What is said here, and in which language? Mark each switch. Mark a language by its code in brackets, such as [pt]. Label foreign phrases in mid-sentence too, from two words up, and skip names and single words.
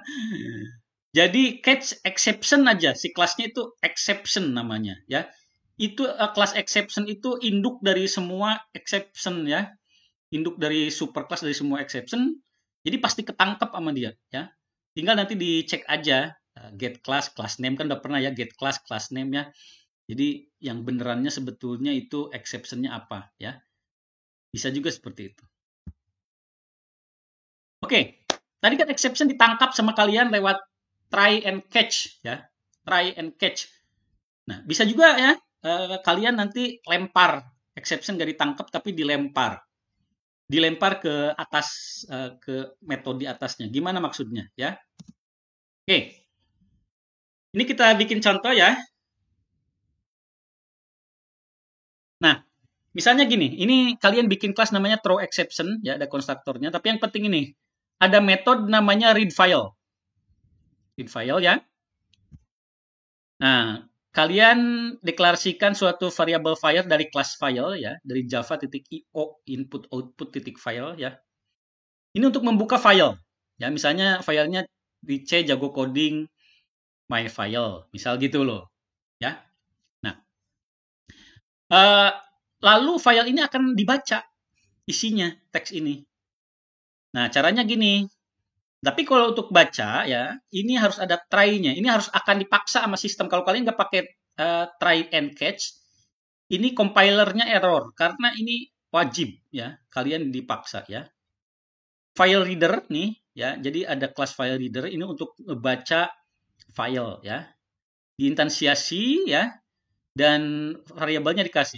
[id] Jadi [en] catch exception [id] aja, si kelasnya itu exception namanya ya. Itu kelas exception itu induk dari semua exception ya. Induk dari superclass dari semua exception. Jadi pasti ketangkep sama dia ya. Tinggal nanti dicek aja [en] get class, class name [id] kan udah pernah ya, [en] get class, class name ya. [id] Jadi yang benerannya sebetulnya itu exception-nya apa ya. Bisa juga seperti itu. Oke, tadi kan exception ditangkap sama kalian lewat [en] try and catch [id] ya, [en] try and catch. [id] Nah, bisa juga ya kalian nanti lempar exception gak ditangkap tapi dilempar ke atas ke metode atasnya. Gimana maksudnya ya? Oke, ini kita bikin contoh ya. Nah, misalnya gini, ini kalian bikin kelas namanya [en] throw exception [id] ya, ada konstruktornya. Tapi yang penting ini ada metode namanya [en] read file. Read file ya. [id] Nah, kalian deklarasikan suatu variabel file dari kelas file ya, dari java.io [en] input output [id] .file ya. Ini untuk membuka file. Ya, misalnya filenya di C jago [en] coding my file, [id] misal gitu loh. Ya. Nah, lalu file ini akan dibaca isinya, teks ini. Nah, caranya gini. Tapi kalau untuk baca ya, ini harus ada try-nya. Ini harus akan dipaksa sama sistem. Kalau kalian nggak pakai try and catch, ini compilernya error karena ini wajib ya, kalian dipaksa ya. [en] File reader [id] nih ya, jadi ada kelas [en] file reader [id] ini untuk membaca file ya. Diinstansiasi ya, dan variabelnya dikasih.